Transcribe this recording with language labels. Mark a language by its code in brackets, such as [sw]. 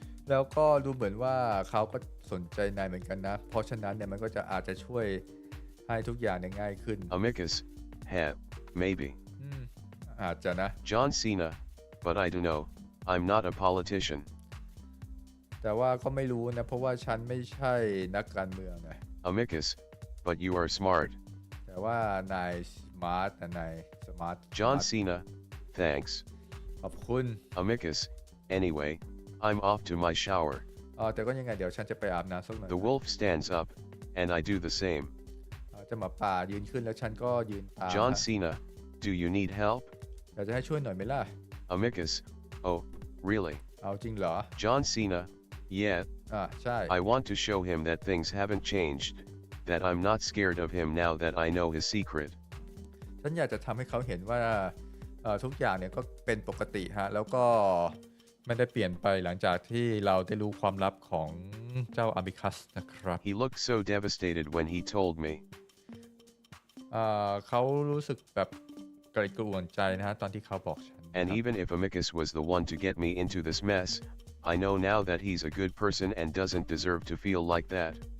[th] แล้วก็ดูเหมือนว่าเขาก็สนใจนายเหมือนกันนะเพราะฉะนั้นเนี่ยมันก็จะอาจจะช่วยให้ทุกอย่างง่ายขึ้น [en] Amicus, maybe. [th] อาจจะนะ [en] John Cena, but I don't know, I'm not a politician. [th] แต่ว่าก็ไม่รู้นะเพราะว่าฉันไม่ใช่นักการเมืองนะ [en] Amicus, but you are smart. [th] แต่ว่านายสมาร์ทนะนายสมาร์ท [en] John Cena, thanks. [th] ขอบคุณ [en] Amicus, anyway, I'm off to my shower. [th] แต่ก็ยังไงเดี๋ยวฉันจะไปอาบน้ำสักหน่อย [en] The wolf stands up, and I do the same. [th] จะหมาป่ายืนขึ้นแล้วฉันก็ยืนตาม [en] John Cena, do you need help? [th] อยากจะให้ช่วยหน่อยไหมล่ะ [en] Amicus, oh, really? [th] เอาจริงเหรอ [en] John Cena, yeah. [th] ใช่ [en] I want to show him that things haven't changed, that I'm not scared of him now that I know his secret. [th] ฉันอยากจะทำให้เขาเห็นว่าทุกอย่างเนี่ยก็เป็นปกติฮะแล้วก็ไม่ได้เปลี่ยนไปหลังจากที่เราได้รู้ความลับของเจ้าอามิคัสนะครับ [en] He looked so devastated when he told me. [th] เขารู้สึกแบบกระวนกระวลใจนะฮะตอนที่เขาบอกฉัน [en] And even if Amicus was the one to get me into this mess, I know now that he's a good person and doesn't deserve to feel like that.